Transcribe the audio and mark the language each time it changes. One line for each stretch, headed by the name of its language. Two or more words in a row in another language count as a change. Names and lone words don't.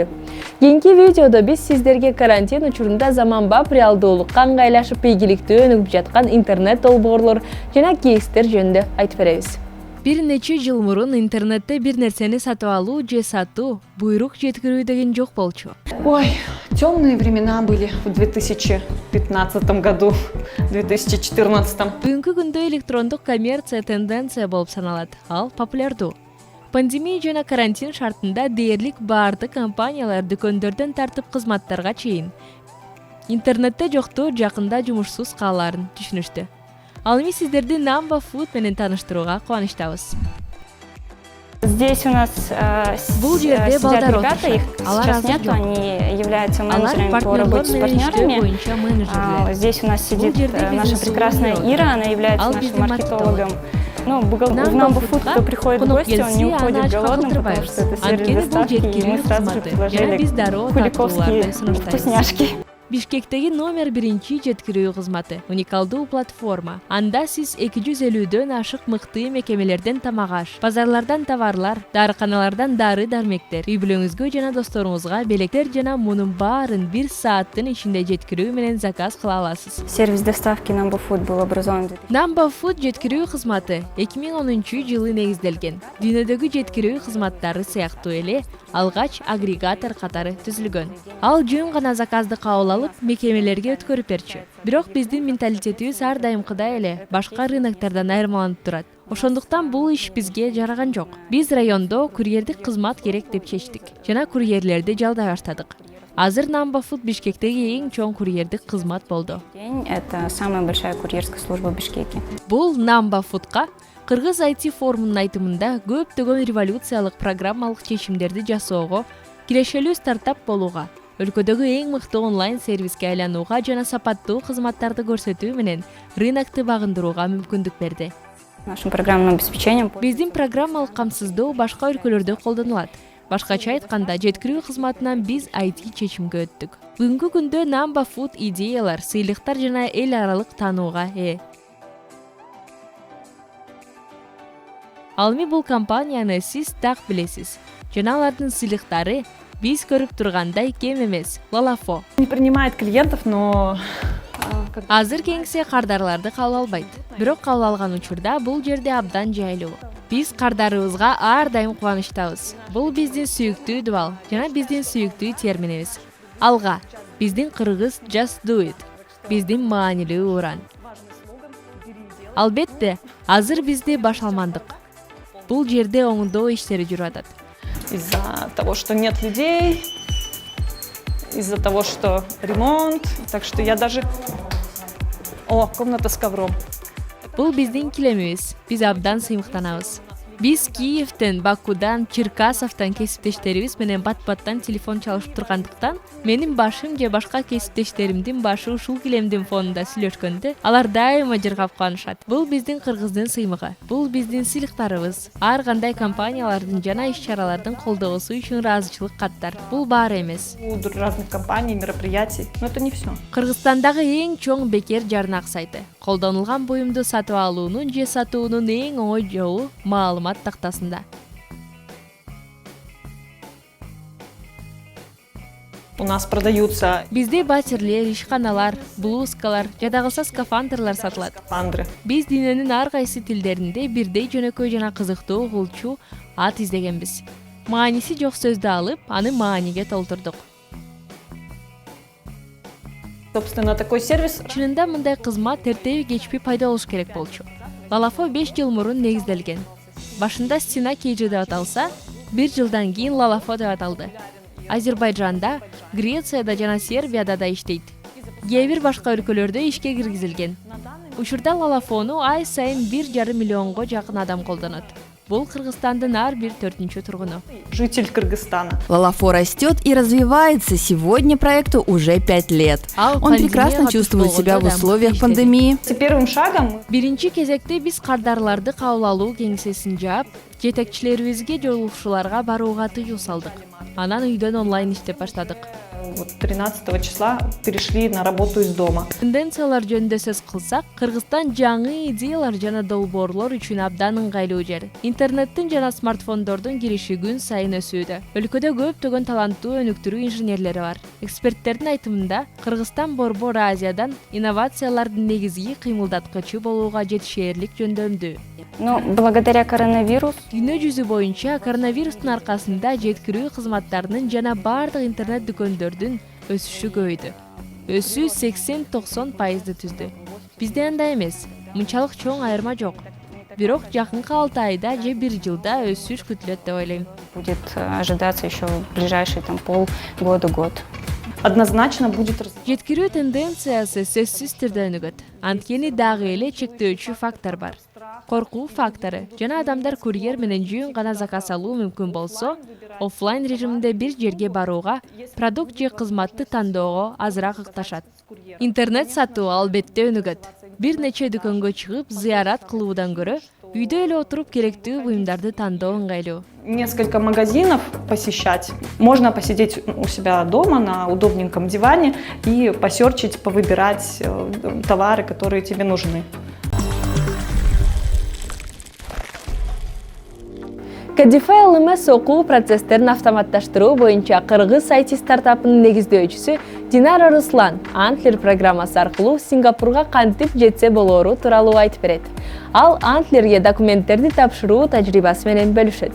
Kyrgyz: Кийинки видеодо биз сиздерге карантин учурунда заманбап реалдуулукка ыңгайлашып ийгиликтүү өнүгүп жаткан интернет долбоорлор жана кейстер жөнүндө айтып беребиз. Бир нече жыл мурун интернетте бир нерсени сатып алуу же сатуу, буйрук жеткирүү деген жок болчу.
Russian: Ой, темные времена были в 2015 году, 2014.
Kyrgyz: Бүгүнкү күндө электрондук коммерция тенденция болуп саналат. Ал популярдуу. Пандемия жана карантин шартында дээрлик баардык компаниялар дүкөндөрдөн тартып кызматтарга чейин интернетте жокту жакында жумушсуз калаарын түшүнүштү. Ал эми сиздерди Number Food менен таныштырууга кубанычтабыз.
Russian: Здесь у нас сидят ребята, их сейчас нету, они являются менеджерами по работе с партнерами. Здесь у нас сидит наша прекрасная Ира, она является нашим маркетологом. Ну, в Number Food, кто приходит в гости, он не уходит голодным, потому что это сервис доставки, и мы сразу же предложили куликовские вкусняшки.
Kyrgyz: Бишкектеги номер 1 жеткирүү кызматы уникалдуу платформа. Анда сиз 250дөн ашык мыкты мекемелерден тамак аш, базарлардан товарлар, дарыканалардан дары-дармектер, үй-бүлөңүзгө жана досторуңузга белектер жана мунун баарын 1 сааттын ичинде жеткирүү менен заказ кыла аласыз.
Russian: Сервис доставки Number Food был образован.
Kyrgyz: Number Food жеткирүү кызматы 2010-жылы негизделген. Дүйнөдөгү жеткирүү кызматтары сыяктуу эле алгач агрегатор катары түзүлгөн. Ал жөн гана заказды кабыл алып, мекемелерге өткөрүп берчү. Бирок биздин менталитетибиз ар дайымкыдай эле башка рыноктардан айырмаланып турат. Ошондуктан бул иш бизге жараган жок. Биз райондо курьердик кызмат керек деп чечтик жана курьерлерди жалдай баштадык. Азыр Number Food Бишкектеги эң чоң курьердик кызмат болду.
Russian: Это самая большая курьерская служба в Бишкеке.
Kyrgyz: Бул Number Food'ка Кыргыз IT форумунун айтымында көптөгөн революциялык программалык чечимдерди жасоого, кирешелүү стартап болууга, өлкөдөгү эң мыкты онлайн сервиске айланууга жана сапаттуу кызматтарды көрсөтүү менен рынокту багындырууга мүмкүндүк берди.
Russian: Нашим программным обеспечением
Kyrgyz: биздин программалык камсыздоо башка өлкөлөрдө колдонулат. Башкача айтканда, жеткирүү кызматынан биз IT чечимге өттүк. Бүгүнкү күндө Number Food идеялар, сыйлыктар жана эл аралык таанууга ээ. Ал эми бул компанияны сиз так билесиз. Жана алардын сыйлыктары биз көрүп тургандай кем эмес. Lalafo
Russian: Не принимает клиентов, но
Kyrgyz: азыр кеңсе кардарларды кабыл албайт. Бирок кабыл алган учурда бул жерде абдан жайлуу. Биз кардарыбызга ар дайым кубанычтабыз. Бул биздин сүйүктүү дубал жана биздин сүйүктүү терминибиз. Алга, биздин кыргыз
English: Just Do It,
Kyrgyz: биздин маанилүү уран. Албетте, азыр бизде башалмандык. Бул жерде оңдоо иштери жүрүп атат.
Russian: из-за того, что нет людей, из-за того, что ремонт, так что я даже... О, комната с ковром.
Kyrgyz: Бул биздин килемибиз. Биз абдан сыймыктанабыз. Биз Киевден, Бакудан, Черкасовдон кесиптештерибиз менен бат-баттан телефон чалышып тургандыктан, менин башым же башка кесиптештеримдин башы ушул килемдин фонунда сүйлөшкөндө, алар дайыма жыргап куанышат. Бул биздин кыргыздын сыймыгы. Бул биздин сыйлыктарыбыз. Ар кандай компаниялардын жана иш-чаралардын колдоосу үчүн ыраазычылык каттар. Бул баары эмес.
Russian: У разных компаний, мероприятий, но это не все.
Kyrgyz: Кыргызстандагы эң чоң бекер жарнак сайты. Колдонулган буюмду сатып алуунун же сатуунун эң оңой жолу маалымат тактасында.
Russian: У нас продаются
Kyrgyz: Бизде батирлер, ишканалар, блузкалар, жада калса скафандрлар сатылат.
Russian: скафандры.
Kyrgyz: Биз дүйнөнүн ар кайсы тилдеринде бирдей жөнөкөй жана кызыктуу угулчу ат издегенбиз. Мааниси жок сөздү алып, аны мааниге толтурдук.
Russian: Собственно, такой сервис.
Kyrgyz: Чынында мындай кызмат эртеби кечпи пайда болуш керек болчу. Lalafo 5 жыл мурун негизделген. Башында Стена Кейджи деп аталса, 1 жылдан кийин Lalafo деп аталды. Азербайжанда, Грецияда жана Сербияда да иштейт. Кээ бир башка өлкөлөрдө ишке киргизилген. Учурда Лалафону ай сайын 1,5 миллионго жакын адам колдонот. Бул Кыргызстандын ар бир 4-чү тургуну.
Russian: Житель Кыргызстана. Лалафо растет и развивается. Сегодня проекту уже 5 лет. Он прекрасно чувствует себя в условиях пандемии. Первым шагом
Kyrgyz: Биринчи кезекте биз кардарларды кабыл алуу кеңсесин жаап, жетекчилерибизге жолугушууларга барууга тыюу салдык. Анан үйдөн онлайн иштеп баштадык.
Russian: 13 числа перешли на работу из дома.
Kyrgyz: Тенденциялар жөнүндө сөз кылсак, Кыргызстан жаңы идеялар жана долбоорлор үчүн абдан ыңгайлуу жер. Интернеттин жана смартфондордун кириши күн сайын өсүүдө. Өлкөдө көптөгөн таланттуу өнүктүрүү инженерлери бар. Эксперттердин айтымында, Кыргызстан Борбор Азиядан инновациялардын негизги кыймылдаткычы болууга жетишээрлик жөндөмдүү.
Russian: Но благодаря коронавирусу
Kyrgyz: Дүйнө жүзү боюнча коронавирустун аркасында жеткирүү кызматтарынын жана бардык интернет дүкөндөрдүн өсүшү көбөйдү. Өсүү 80-90% түздү. Бизде андай эмес, мынчалык чоң айырма жок. Бирок жакынкы 6 айда же 1 жылда өсүш күтүлөт деп ойлойм.
Russian: будет ожидаться еще в ближайшие полгода-год. Однозначно будет
Kyrgyz: Жеткирүү тенденциясы сөзсүз түрдө өнүгөт. Анткени дагы эле чектөөчү фактор бар. Коркуу фактору жана адамдар курьер менен жөн гана заказ алуу мүмкүн болсо, оффлайн режиминде бир жерге барууга, продукт же кызматты тандоого азыраак ыкташат. Интернет сатуу албетте өнүгөт. Бир нече дүкөнгө чыгып, зыярат кылуудан көрө, үйдө эле отуруп керектүү буюмдарды тандоо ыңгайлуу.
Russian: Несколько магазинов посещать. Можно посидеть у себя дома на удобненьком диване и посерчить, повыбирать товары, которые тебе нужны.
Kyrgyz: Cadify LMS окуу процесстерин автоматташтыруу боюнча Кыргыз IT стартапынын негиздөөчүсү Динара Руслан Antler программасы аркылуу Сингапурга кантип жетсе болоору тууралуу айтып берет. Ал Antlerге документтерди тапшыруу тажрыйбасы менен бөлүшөт.